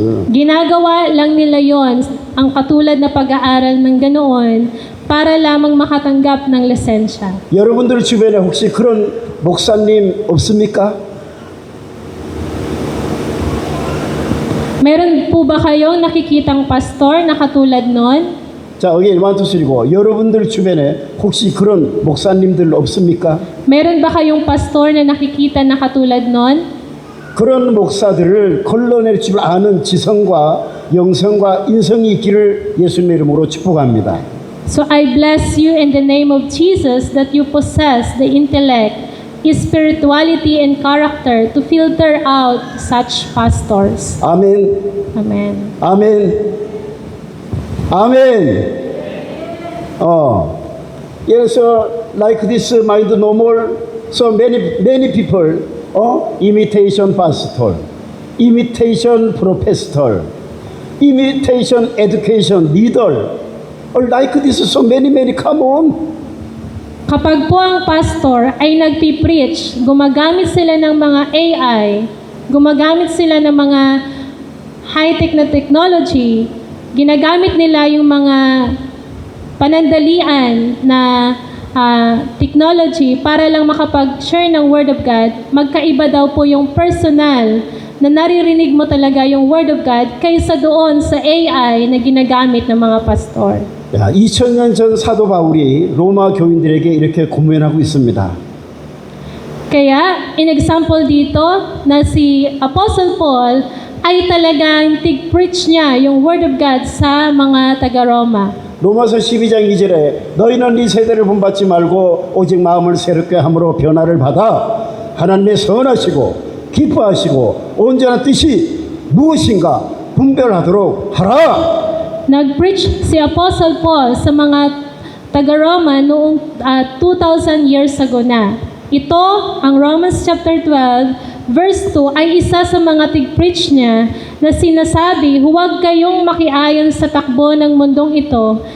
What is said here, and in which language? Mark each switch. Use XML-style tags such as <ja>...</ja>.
<tl>Ginagawa lang nila yon, ang katulad na pag-aaral ng ganoon, para lamang makatanggap ng lisensya.</tl> <ko>여러분들 주변에 혹시 그런 목사님 없습니까?</ko> <tl>Meron po ba kayong nakikitang pastor na katulad nun?</tl> <ko>자, 여기 1, 2, 3고 여러분들 주변에 혹시 그런 목사님들 없습니까?</ko> <tl>Meron ba kayong pastor na nakikita na katulad nun?</tl> <ko>그런 목사들을 걸러낼 줄 아는 지성과 영성과 인성이 있기를 예수님의 이름으로 축복합니다.</ko> <en>So I bless you in the name of Jesus that you possess the intellect, spirituality, and character to filter out such pastors.</en> <ko>아멘.</ko> <en>Amen.</en> <ko>아멘. 아멘.</ko> <en>Yes, like this mind no more. So many people, imitation pastor, imitation professor, imitation education leader, or like this. So many come on.</en> <tl>Kapag po ang pastor ay nagpipreach, gumagamit sila ng mga AI, gumagamit sila ng mga high-tech na technology, ginagamit nila yung mga panandalian na technology para lang makapag-share ng Word of God, magkaiba daw po yung personal na naririnig mo talaga yung Word of God kaysa doon sa AI na ginagamit ng mga pastor.</tl> <ko>2000년 전 사도 바울이 로마 교인들에게 이렇게 고면하고 있습니다.</ko> <tl>Kaya, in example dito, na si Apostle Paul ay talagang tig-preach niya yung Word of God sa mga taga-Roma.</tl> <ko>로마서 12장 2절에 너희는 이 세대를 본받지 말고 오직 마음을 새롭게 함으로 변화를 받아 하나님의 선하시고 기뻐하시고 온전한 뜻이 무엇인가 분별하도록 하라.</ko> <tl>Nag-preach si Apostle Paul sa mga taga-Roma noong 2,000 years ago na. Ito, ang Romans chapter 12, verse 2, ay isa sa mga tig-preach niya na sinasabi, huwag kayong makiayon sa takbo ng mundong ito.</tl>